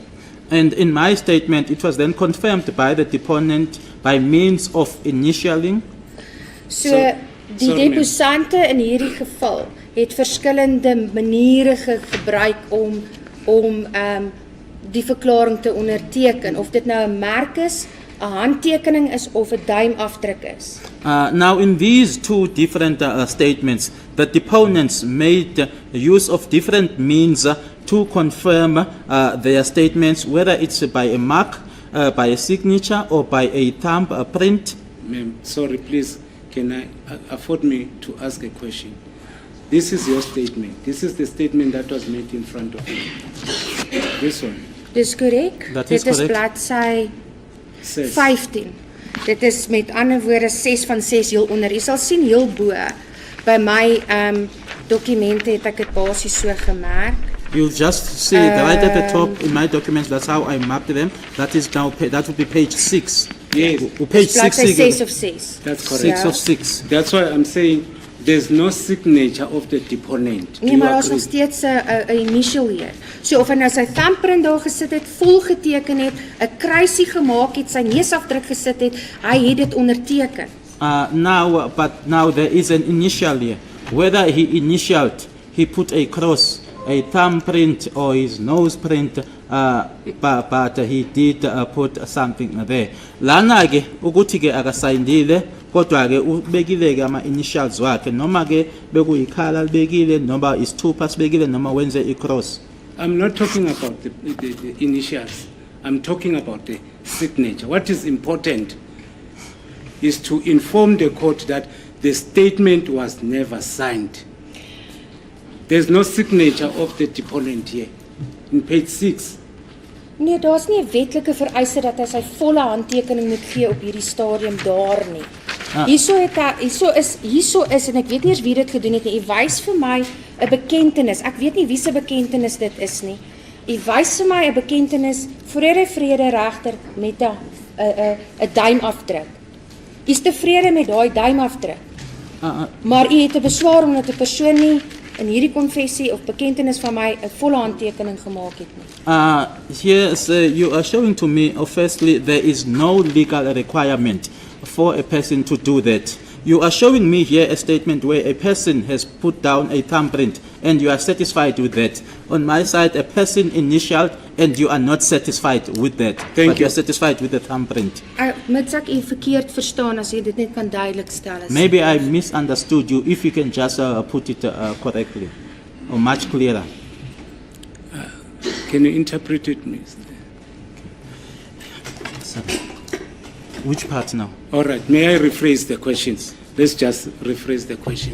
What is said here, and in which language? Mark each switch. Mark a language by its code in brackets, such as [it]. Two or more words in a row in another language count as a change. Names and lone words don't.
[en] And in my statement, it was then confirmed by the deponent by means of initialing. [af] So die [en] sorry, ma'am. [af] deposante in hierdie geval het verskillende maniere gebruik om die verklaring te onderteken, of dit nou 'n merk is, 'n handtekening is of 'n duimafdruk is. [en] Now, in these two different statements, the deponents made use of different means to confirm their statements, whether it's by a mark, by a signature, or by a thumb print. Ma'am, sorry, please, can I afford me to ask a question? This is your statement. This is the statement that was made in front of you. This one. [af] Dis korrek. Dat is Dit is korrek. bladsy [en] Says, 15. [af] Dit is met ander woorde 6 van 6 heel onder. Jy sal sien heel bo by my dokumente het ek dit basies so gemerk. [en] You'll just see it right at the top in my documents. That's how I mapped them. That is now that would be page 6. Yes, Page 6. [af] Bladsy 6 of 6. [en] that's correct. 6 [af] Ja. [en] of 6. That's why I'm saying there's no signature of the deponent. Do [af] Nee, [en] you [af] maar daar's nog [en] agree? [af] steeds 'n initial hier. So of hy nou sy thumbprint daar gesit het, vol geteken het, 'n kruisie gemaak het, sy neusafdruk gesit het, hy het dit onderteken. [en] But now there is an initial here. Whether he initialed, he put a cross, a thumbprint, or his nose print, but he did put something there. [zu] Lana ke ukuthi ke akasayindile, kodwa ke ubekile ke ama initials wakhe, noma ke bekuyikhala libekile, noma isithupha sibekile, noma wenze i-cross. [en] I'm not talking about the initials. I'm talking about the signature. What is important is to inform the court that the statement was never signed. There's no signature of the deponent here. In page 6. [af] Nee, daar's nie 'n wetlike vereiste dat hy sy volle handtekening moet gee op hierdie stadium daar nie. Hierso is en ek weet nie eens wie dit gedoen het nie. U wys vir my 'n bekentenis. Ek weet nie wie se bekentenis dit is nie. U wys vir my 'n bekentenis vrede regter met 'n duimafdruk. U is tevrede met daai duimafdruk. Maar u het 'n beswaar omdat 'n persoon nie in hierdie konfessie of bekentenis van my 'n volle handtekening gemaak het nie. [en] Here you are showing to me, firstly, there is no legal requirement for a person to do that. You are showing me here a statement where a person has put down a thumbprint and you are satisfied with that. On my side, a person initialed and you are not satisfied with that. But you are satisfied with the thumbprint. [af] Mits ek u verkeerd verstaan as jy dit net kan duidelik stel. [en] Maybe I misunderstood you. If you can just put it correctly or much clearer. Can you interpret it, Mr.? Sorry. Which part now? All right, may I rephrase the questions? Let's just rephrase the question.